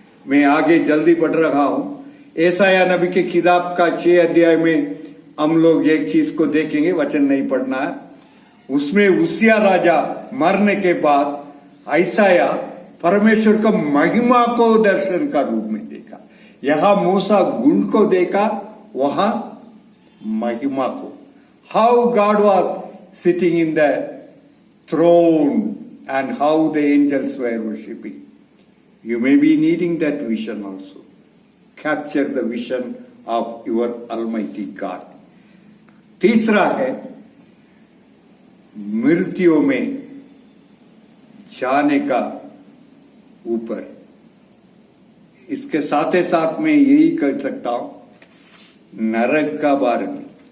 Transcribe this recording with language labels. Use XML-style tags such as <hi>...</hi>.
<hi>मैं आगे जल्दी बढ़ रहा हूं। यशायाह नबी की किताब का 6 अध्याय में हम लोग एक चीज को देखेंगे, वचन नहीं पढ़ना है। उसमें उसिया राजा मरने के बाद यशायाह परमेश्वर का महिमा को दर्शन का रूप में देखा। यहां मूसा गुण को देखा, वहां महिमा को।</hi> <en>How God was sitting in the throne and how the angels were worshipping. You may be needing that vision also. Capture the vision of your Almighty God.</en> <hi>तीसरा है मृत्यु में जाने का ऊपर। इसके साथ ही साथ में यही कह सकता हूं, नरक का बारे में।</hi>